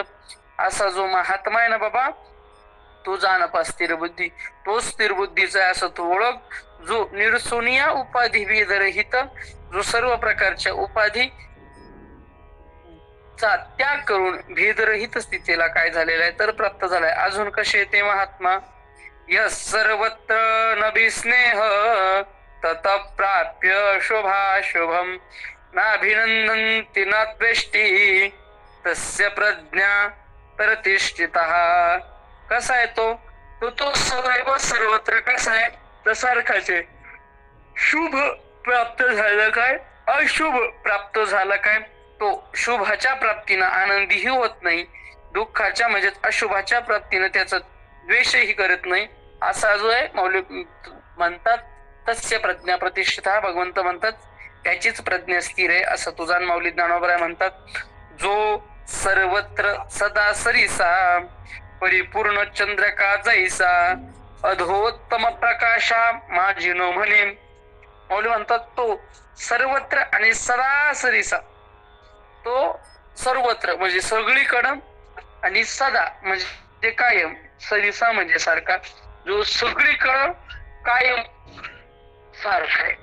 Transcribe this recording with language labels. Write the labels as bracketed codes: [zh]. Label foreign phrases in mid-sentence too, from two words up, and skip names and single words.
[mr] असा जो महात्मा आहे ना बाबा, तो जानपा स्थिर बुद्धी, तो स्थिर बुद्धीचा आहे असं तो ओळख. जो निरसोनिया उपाधी भेदरहित, जो सर्व प्रकारच्या उपाधी चा त्याग करून भेदरहित स्थितीला काय झालेला आहे तर प्राप्त झालाय. अजून कसे ते महात्मा, [sa] यस सर्वत्र नभिस्नेह तत प्राप्य शुभाशुभम नाभिनंदन्ति न द्वेष्टी तस्य प्रज्ञा प्रतिष्ठितः. [mr] कसा आहे तो, तो सदैव सर्वत्र कसा आहे तसारखाच आहे. शुभ प्राप्त झालं काय, अशुभ प्राप्त झालं काय, तो शुभाच्या प्राप्तीनं आनंदीही होत नाही, दुःखाच्या म्हणजे अशुभाच्या प्राप्तीनं त्याचा द्वेषही करत नाही. असा जो आहे, मौली म्हणतात [sa] तस्य प्रज्ञा प्रतिष्ठिता. [mr] भगवंत म्हणतात त्याचीच प्रज्ञा स्थिर आहे असं तुझा माऊली ज्ञानोबराय म्हणतात. जो सर्वत्र सदा सरीसा परिपूर्ण चंद्रका जैसा अधोत्तम प्रकाशा माझी न म्हणे. माऊली म्हणतात तो सर्वत्र आणि सरासरीचा, तो सर्वत्र म्हणजे सगळीकडं आणि सदा म्हणजे कायम, सरिसा म्हणजे सारखा, जो सगळीकडं कायम सारखा आहे.